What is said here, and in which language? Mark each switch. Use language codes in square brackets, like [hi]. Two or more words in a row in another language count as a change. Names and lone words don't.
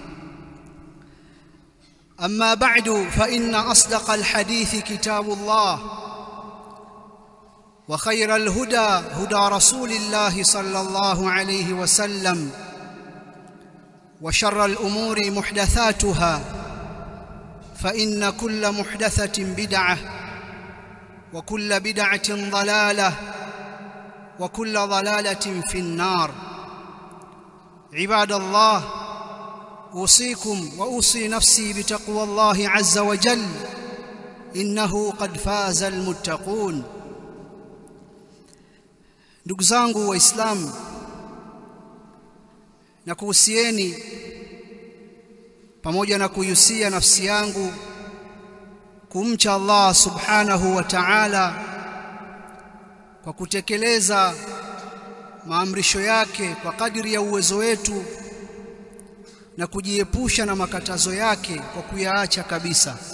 [ar] أما بعد، فإن أصدق الحديث كتاب الله، وخير الهدى هدى رسول الله صلى الله عليه وسلم، وشر الأمور محدثاتها، فإن كل محدثة بدعة، وكل بدعة ضلالة، وكل ضلالة في النار. عباد الله، أوصيكم وأوصي نفسي بتقوى الله عز وجل، إنه قد فاز المتقون. [sw] Ndugu zangu Waislamu, nakuhusieni pamoja na kuihusia nafsi yangu kumcha Allah [ar] سبحانه وتعالى [sw] kwa kutekeleza maamrisho yake kwa kadiri ya uwezo wetu na kujiepusha na makatazo yake kwa kuyaacha kabisa.